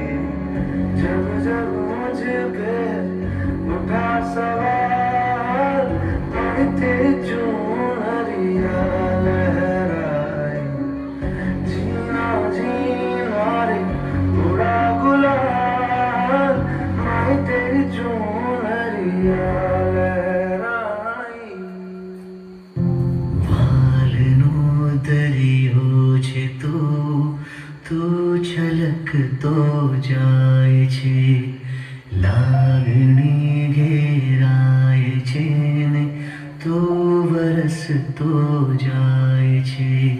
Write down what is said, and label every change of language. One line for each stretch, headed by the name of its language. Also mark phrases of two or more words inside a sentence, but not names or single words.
Hindi: जब जब मुझ पे उठा सवाल, माई तेरी चुनरिया लहराए। जीना जीना रे उड़ा गुलाल, माई तेरी चुनरिया लहराई।
Gujarati: વાલનો દરિયો છે તું છલકતો જાય છે, લાગણી ઘેરાય છે ને તું વરસતો જાય છે।